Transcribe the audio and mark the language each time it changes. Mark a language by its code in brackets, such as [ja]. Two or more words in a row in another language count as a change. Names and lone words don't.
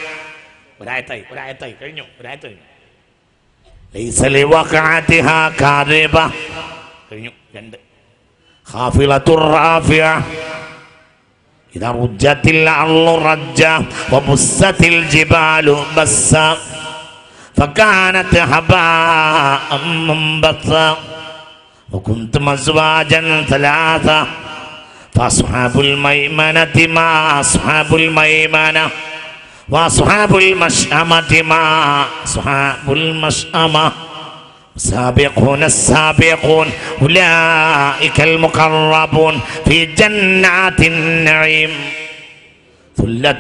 [ml] ഒരായത്തായി കഴിഞ്ഞു. [ar] ليس لوقعتها كاذبة [ml] കഴിഞ്ഞു. [ar] 2 خافضة رافعة. إذا رجت الأرض رجا وبست الجبال بسا فكانت هباء منبثا وكنتم أزواجا ثلاثة فأصحاب الميمنة ما أصحاب الميمنة وأصحاب المشأمة ما أصحاب المشأمة السابقون السابقون أولئك المقربون في جنات النعيم ثلة